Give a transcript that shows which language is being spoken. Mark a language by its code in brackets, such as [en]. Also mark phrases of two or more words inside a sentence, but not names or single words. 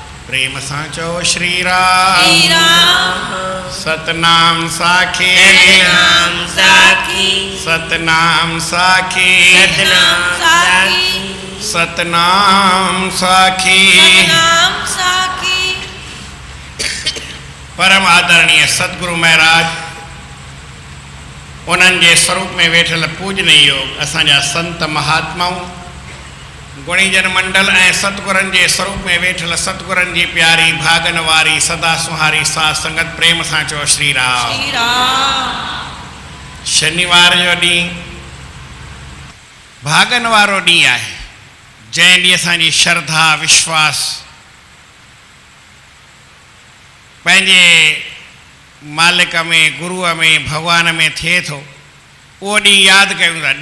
[sd] प्रेम सां चओ श्री राम। सतनाम साखी सतनाम साखी सतनाम साखी। परम आदरणीय सतगुरु महाराज उन्हनि जे स्वरूप में वेठल पूजनीय योग असांजा संत महात्माऊं गुणीजन मंडल ऐं सतगुरनि जे स्वरूप में वेठल सतगुरनि जी प्यारी भागन वारी सदा सुहारी साध संगत प्रेम सां चओ श्री राम। शनिवार जो ॾींहुं भागन वारो ॾींहुं आहे, जंहिं ॾींहुं असांजी श्रद्धा विश्वास पंहिंजे मालिक में गुरुअ में भगवान में थिए थो, उहो ॾींहुं यादि कयूं था।